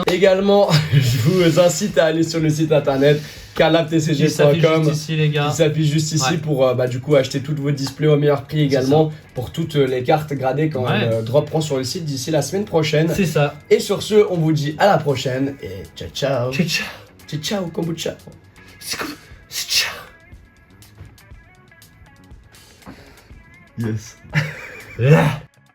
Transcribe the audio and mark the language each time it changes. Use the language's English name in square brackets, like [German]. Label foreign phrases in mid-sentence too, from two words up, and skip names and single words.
[French] Également, je vous incite à aller sur le site internet Il s'affiche calaptcg.com juste ici, les gars. qui s'affiche juste ici Ouais. pour du coup acheter tous vos displays au meilleur prix également pour toutes les cartes gradées quand Ouais. dropperont sur le site d'ici la semaine prochaine. C'est ça. Et sur ce, on vous dit à la prochaine et [Italian] ciao ciao. Ciao, ciao. Ciao ciao kombucha. [French] Ciao. Yes. Ah.